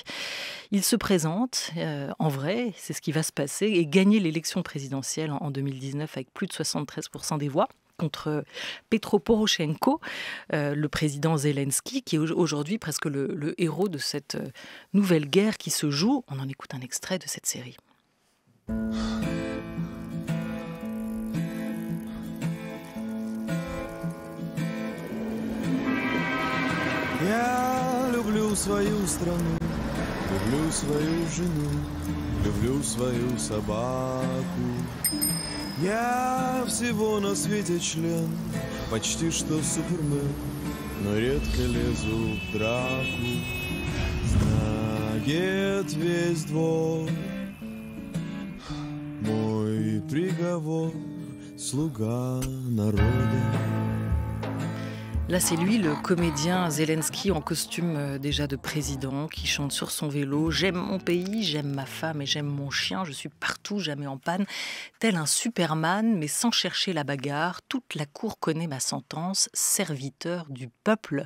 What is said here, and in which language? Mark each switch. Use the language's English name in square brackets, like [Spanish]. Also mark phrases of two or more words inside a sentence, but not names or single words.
[French] Il se présente en vrai, c'est ce qui va se passer, et gagner l'élection présidentielle en 2019 avec plus de 73% des voix, contre Petro Poroshenko, le président Zelensky, qui est aujourd'hui presque le héros de cette nouvelle guerre qui se joue. On en écoute un extrait de cette série. [Russian] Я люблю свою страну, люблю свою жену, люблю свою собаку. Я всего на свете член, почти что супермен, но редко лезу в драку. Знает весь двор мой приговор, слуга народа. [French] Là, c'est lui, le comédien Zelensky, en costume déjà de président, qui chante sur son vélo « J'aime mon pays, j'aime ma femme et j'aime mon chien, je suis partout, jamais en panne ». Tel un Superman, mais sans chercher la bagarre, toute la cour connaît ma sentence, serviteur du peuple.